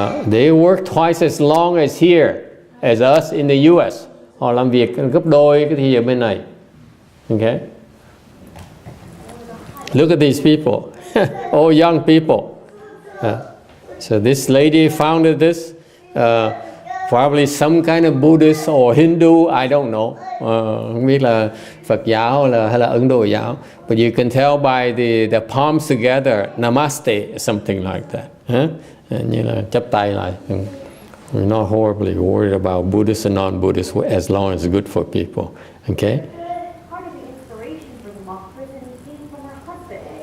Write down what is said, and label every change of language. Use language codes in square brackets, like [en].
[en] They work twice as long as here as us in the US. [vi] Họ làm việc gấp đôi cái thời giờ bên này. [en] Okay. Look at these people, all young people. So this lady founded this, probably some kind of Buddhist or Hindu, I don't know. [vi] Không biết là Phật giáo hay là Ấn Độ giáo. [en] But you can tell by the palms together, namaste, something like that. [vi] Như là chắp tay lại. [en] We're not horribly worried about Buddhists and non-Buddhists as long as it's good for people. Okay? Part of the inspiration for the monk prison came from her husband.